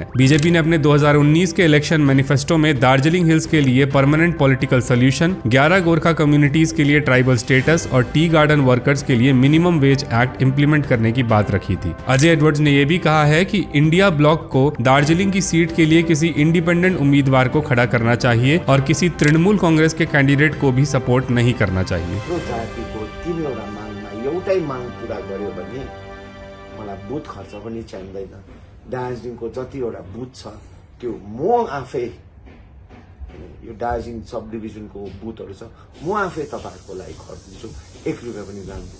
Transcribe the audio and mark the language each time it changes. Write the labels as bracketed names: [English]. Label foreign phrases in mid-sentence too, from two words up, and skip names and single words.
[Hindi] बीजेपी ने अपने 2019 के [English] election manifesto [Hindi] में दार्जिलिंग हिल्स के लिए [English] permanent political solution, [Hindi] 11 गोरखा कम्युनिटीज के लिए [English] tribal status [Hindi] और [English] tea garden workers [Hindi] के लिए [English] minimum wage act implement [Hindi] करने की बात रखी थी। अजय एडवर्ड्स ने यह भी कहा है कि इंडिया ब्लॉक को दार्जिलिंग की सीट के लिए किसी इंडिपेंडेंट उम्मीदवार को खड़ा करना चाहिए और किसी तृणमूल कांग्रेस के कैंडिडेट को भी सपोर्ट नहीं करना चाहिए। [Nepali] एउटै माग पूरा गर्यो भने मलाई बुथ खर्च पनि चाहिँदैन। दार्जिलिङको जतिवटा बुथ छ त्यो म आफै, यो दार्जिलिङ सब डिभिजनको बुथहरू छ, म आफै तपाईहरुको लागि खर्च दिन्छु, 1 रुपैयाँ पनि जान्दिनँ।